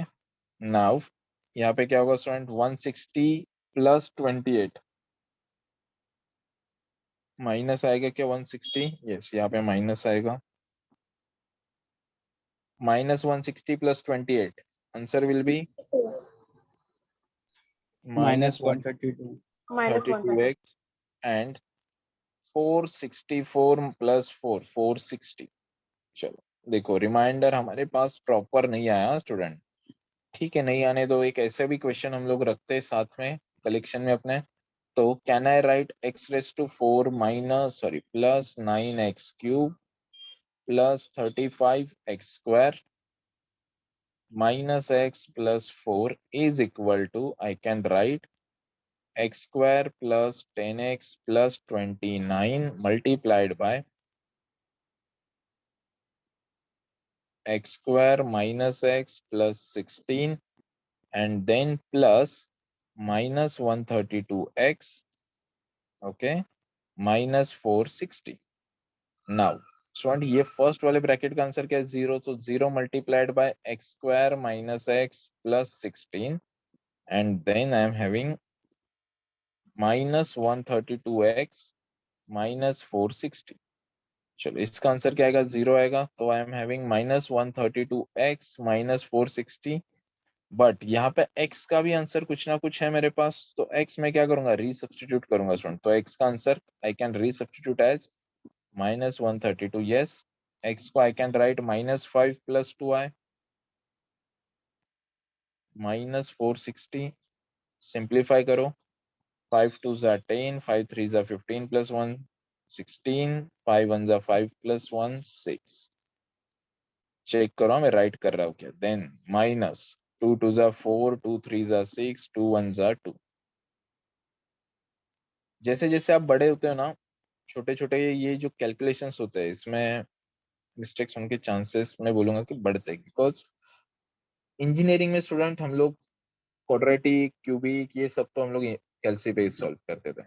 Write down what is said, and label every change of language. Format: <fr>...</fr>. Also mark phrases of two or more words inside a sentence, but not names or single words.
<hi>नाउ यहाँ पे क्या होगा स्टूडेंट? 160 + 28, माइनस आएगा क्या 160? यस, यहाँ पे माइनस आएगा, -160 + 28,</hi> <en>answer will be</en> <hi>-132. -130. -32x, and 464 प्लस 460। चलो देखो रिमाइंडर हमारे पास प्रॉपर नहीं आया स्टूडेंट, ठीक है, नहीं आने दो। एक ऐसे भी क्वेश्चन हम लोग रखते हैं साथ में कलेक्शन में अपने।</hi> <en>तो can I write x raise to 4 minus sorry plus 9x cube plus 35x square minus x plus 4 is equal to, I can write x square plus 10x plus 29 multiplied by x square minus x plus 16 and then plus minus 132x, okay, minus 460.</en> <hi>Now स्टूडेंट ये फर्स्ट वाले ब्रैकेट का आंसर क्या है?</hi> <en>0, तो 0 multiplied by x square minus x plus 16 and then I am having minus 132x minus 460.</en> <hi>चलो इसका आंसर क्या आएगा? 0 आएगा। तो</hi> <en>I am having minus 132x minus 460,</en> <hi>बट यहाँ पे x का भी आंसर कुछ ना कुछ है मेरे पास, तो x में क्या करूंगा? रीसब्स्टिट्यूट करूंगा स्टूडेंट। तो x का आंसर</hi> <en>I can resubstitute as minus 132, yes.</en> <hi>x को</hi> <en>I can write minus 5 plus 2i minus 460,</en> <hi>सिंप्लीफाई करो।</hi> <en>5 2s are 10, 5 3s are 15 plus 1 16, 5 1s are 5 plus 1 6।</en> <hi>चेक करो मैं राइट कर रहा हूँ क्या?</hi> <en>then minus 2 2s are 4, 2 3s are 6, 2 1s are 2।</en> <hi>जैसे जैसे आप बड़े होते हो ना, छोटे छोटे ये जो कैलकुलेशंस होते हैं इसमें मिस्टेक्स होने के चांसेस मैं बोलूंगा कि बढ़ते हैं, बिकॉज इंजीनियरिंग में स्टूडेंट हम लोग क्वाड्रेटिक क्यूबिक ये सब तो हम लोग कैलसी पे सॉल्व करते थे।</hi>